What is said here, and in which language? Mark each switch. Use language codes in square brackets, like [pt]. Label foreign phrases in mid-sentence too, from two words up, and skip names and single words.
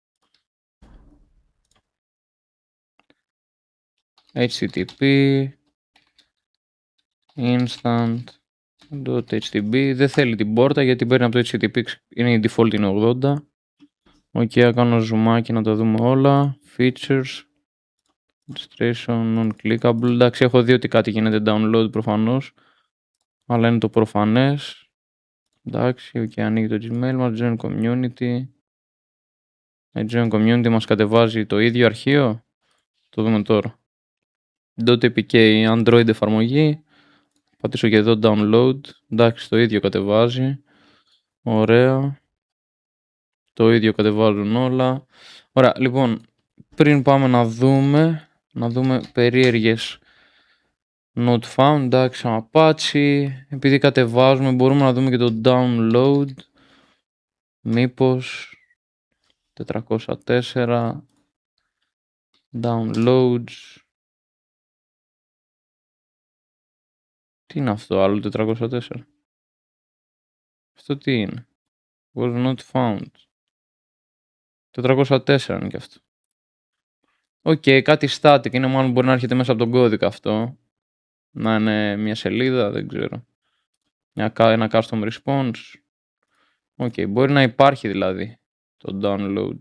[en] HTTP instant.htb. [el] Δεν θέλει την πόρτα γιατί παίρνει από το HTTP, είναι η default, είναι 80. Ok, θα κάνω zoomάκι να τα δούμε όλα. [en] Features, registration, non-clickable. [el] Εντάξει, έχω δει ότι κάτι γίνεται download προφανώς, αλλά είναι το προφανές. Εντάξει, ok, ανοίγει το Gmail μας, [en] join community. Join community [el] μας κατεβάζει το ίδιο αρχείο. Το δούμε τώρα. .apk, Android εφαρμογή. Πατήσω και εδώ download. Εντάξει, το ίδιο κατεβάζει. Ωραία. Το ίδιο κατεβάζουν όλα. Ωραία, λοιπόν, πριν πάμε να δούμε περίεργες [en] not found, [el] εντάξει, Apache. Επειδή κατεβάζουμε, μπορούμε να δούμε και το download. Μήπως 404 downloads. Τι είναι αυτό, άλλο 404? Αυτό τι είναι? [en] Was not found. [el] 404 είναι και αυτό. Ok, κάτι static είναι, μάλλον μπορεί να έρχεται μέσα από τον κώδικα αυτό. Να είναι μια σελίδα, δεν ξέρω. Ένα [en] custom response. [el] Ok, μπορεί να υπάρχει δηλαδή το downloads.